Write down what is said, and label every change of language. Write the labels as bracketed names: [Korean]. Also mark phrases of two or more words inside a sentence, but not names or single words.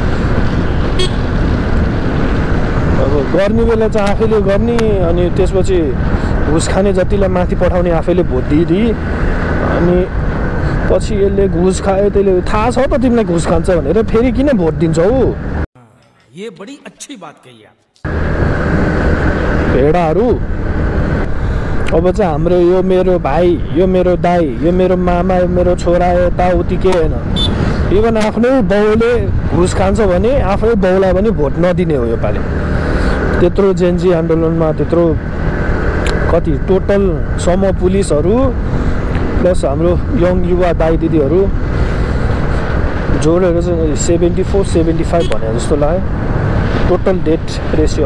[Nepali] अब गर्ने बेला चाहिँ आफैले गर्ने, अनि त्यसपछि घुस खाने जतिलाई माथि पठाउने आफैले भोट दिइदिए, अनि पछि यसले घुस खायो त्यसले थाहा छ त तिमीलाई घुस खान्छ भनेर फेरि किन भोट दिन्छौ। [Hindi] ये बड़ी अच्छी बात कही आप। [Nepali] भेडाहरू अब चाहिँ हाम्रो यो मेरो भाइ, यो मेरो दाइ, यो मेरो मामा, यो मेरो छोरा, यताउति के होइन। इभन आफ्नै बाउले घुस खान्छ भने आफ्नै बाउलाई पनि भोट नदिने हो योपालि। त्यत्रो जेन्जी आन्दोलनमा त्यत्रो कति टोटल समूह पुलिसहरू प्लस हाम्रो यङ युवा दाइ दिदीहरू जोडेर चाहिँ 74-75 भने जस्तो लाग्यो [English] total death ratio.